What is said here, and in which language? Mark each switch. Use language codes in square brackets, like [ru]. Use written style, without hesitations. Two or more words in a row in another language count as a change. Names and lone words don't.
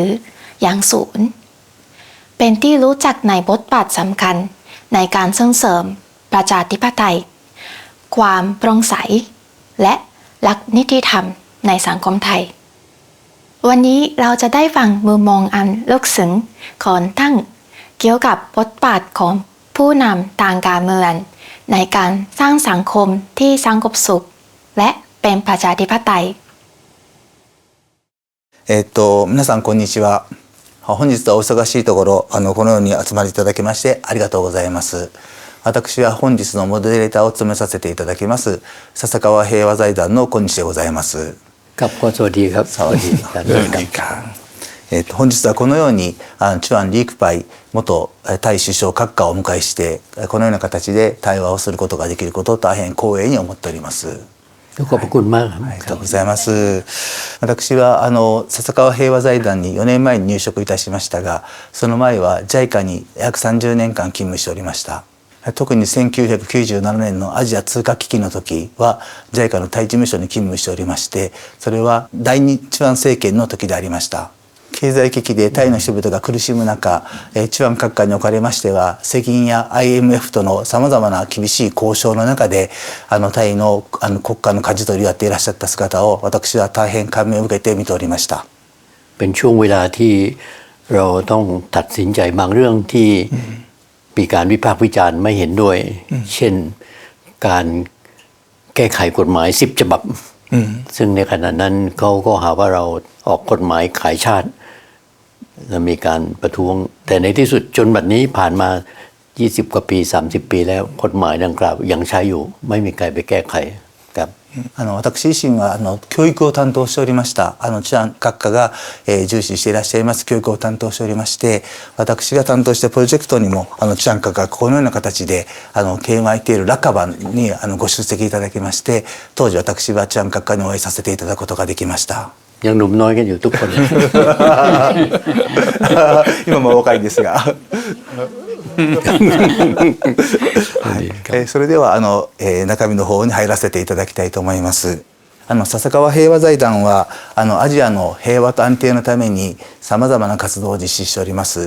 [th] ออย่างสูงเป็นที่รู้จักในบทบาทสำคัญในการส่งเสริมประชาธิปไตยความโปร่งใสและหลักนิติธรรมในสังคมไทยวันนี้เราจะได้ฟังมุมมองอันลึกซึ้งของท่านเกี่ยวกับบทบาทของผู้นำทางการเมืองในการสร้างสังคมที่สงบสุขและเป็นประชาธิปไตย [ja] 皆さんこんにちは。本日はお忙しいところこのように集まりいただきましてありがとうございます。私は本日のモデレーターを務めさせていただきます笹川平和財団の小西でございます。 [th] ครับก็สวัสดีครับ สวัสดีครับ。 [ja] 本日はこのようにチュアン・リークパイ元タイ首相閣下をお迎えしてこのような形で対話をすることができることを大変光栄に思っております。 [th] ขอบคุณมากครับ [ja] ありがとうございます。私は笹川平和財団に4年前に入職いたしましたが、その前は JICA に約30年間勤務しておりました。特に1997年のアジア通貨危機の時は JICA のタイ事務所に勤務しておりまして、それは第二チュアン政権の時でありました。経済危機でタイの人々が苦しむ中、チュアン閣下におかれましては世銀や IMF とのさまざまな厳しい交渉の中でタイの国家の舵取りをやっていらっしゃった姿を私は大変感銘を受けて見ておりました。 [th] เป็นช่วงเวลาที่เราต้องตัดสินใจบางเรื่องที่มีการวิพากษ์วิจารณ์ไม่เห็นด้วยเช่นการแก้ไขกฎหมาย10 ฉบับซึ่งในขณะนั้นเขาก็หาว่าเราออกกฎหมายขายชาติและมีการประท้วงแต่ในที่สุดจนบัดนี้ผ่านมา20 กว่าปี30 ปีแล้วกฎหมายดังกล่าวยังใช้อยู่ไม่มีใครไปแก้ไขครับ [ja] 私自身は教育を担当しておりましたチュアン閣下が、重視していらっしゃいます教育を担当しておりまして私が担当したプロジェクトにもチュアン閣下がこのような形でKMIT いるラカバンにご出席いただきまして当時私はチュアン閣下にお会いさせていただくことができました。 [th] ยังหนุ่มน้อยกันอยู่ทุกคน [ja] 今も若いですがそれでは中身の方に入らせていただきたいと思います。笹川平和財団はアジアの平和と安定のためにさまざまな活動を実施しております。